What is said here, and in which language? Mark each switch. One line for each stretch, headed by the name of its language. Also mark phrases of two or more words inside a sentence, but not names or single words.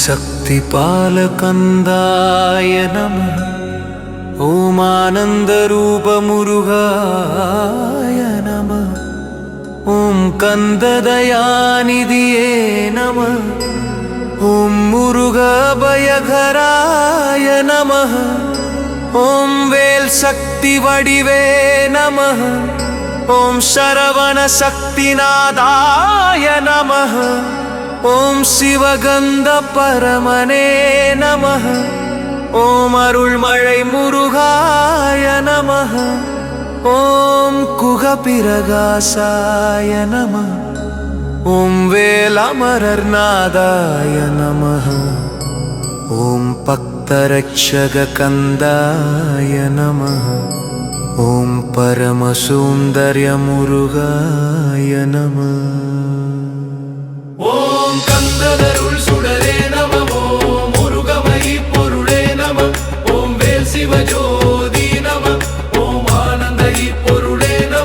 Tamil: சக்திபாலகந்தாய
Sanskrit: नमः ॐ
Tamil: ஆனந்தரூபமுருகாய
Sanskrit: नमः ॐ
Tamil: கந்ததயாநிதியே
Sanskrit: नमः ॐ
Tamil: முருகபயகராய
Sanskrit: नमः ॐ
Tamil: வேல் சக்தி வடிவே
Sanskrit: नमः ॐ
Tamil: சரவண சக்திநாதாய
Sanskrit: नमः ॐ
Tamil: சிவகந்த பரமனே
Sanskrit: नमः ॐ
Tamil: அருள்மழை முருகாய
Sanskrit: नमः ॐ
Tamil: குகபிரகாசாய
Sanskrit: नमः ॐ
Tamil: வேலமரர்நாதாய
Sanskrit: नमः ॐ
Tamil: பக்தரட்சககந்தாய
Sanskrit: नमः ॐ
Tamil: பரமசுந்தர்யமுருகாய நமः ஓம் கந்தனருள் சுடரே நம ஓம் முருகமயி பொருளே நம ஓம் வேல் சிவஜோதி நம ஓம் ஆனந்தயி பொருளே நம